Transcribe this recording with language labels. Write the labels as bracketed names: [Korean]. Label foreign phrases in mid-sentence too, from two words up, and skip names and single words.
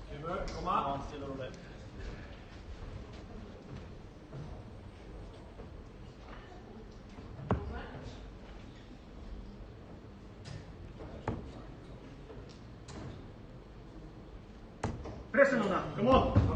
[Danish] Komma. Stille og rolig. [English] Press him on that. Come on.